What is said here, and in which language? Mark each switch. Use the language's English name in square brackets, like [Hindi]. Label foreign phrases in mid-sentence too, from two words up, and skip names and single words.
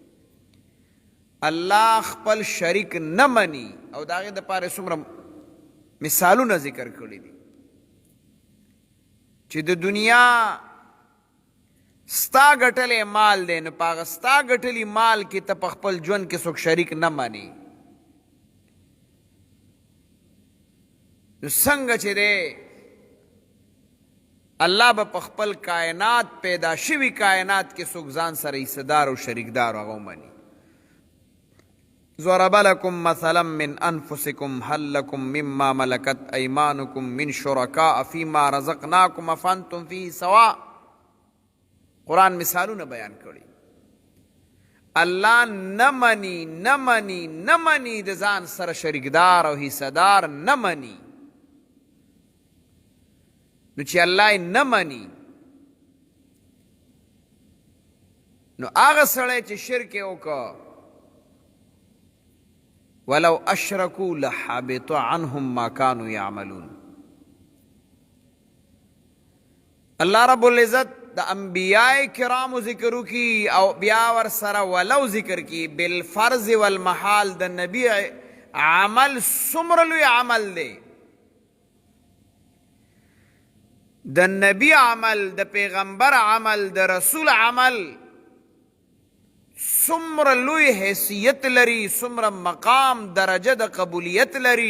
[Pashto] الله خپل شریک نه مني، او د هغې دپاره څومره مثالونه ذکر کړي دي چې د دنیا ستا ګټلی مال دی، نو په هغه ستا ګټلی مال کې ته په خپل ژوند کې څوک شریک نه مني، نو څنګه چې دی الله به په خپل کائنات پیدا شوي کائنات کې څوک ځان سره حصه‌دار او شریکدار هغه ومني. [Arabic] ضرب لكم مثلا من انفسكم هل لكم مما ملكت ايمانكم من شركاء فيما رزقناكم افانتم فيه سواء. [Pashto] قرآن مثالونه بیان کړي. الله نه مني د ځان سره شریکدار او حصه‌دار نه مني. نو چې الله یې نه مني، نو هغه سړی چې شرک یې وکړه، [Arabic] ولو اشرکوا لحبط عنهم ما كانوا يعملون. [Pashto] الله [Arabic] رب العزت [Pashto] د انبیاء کرامو ذکر کی، او بیا ور سره ولو ذکر کی [Arabic] بالفرض والمحال. [Pashto] د نبی عمل څومره لوی عمل دی، د نبی عمل، د پیغمبر عمل، د رسول عمل څومره لوی حیثیت لري، څومره مقام درجه د قبولیت لري.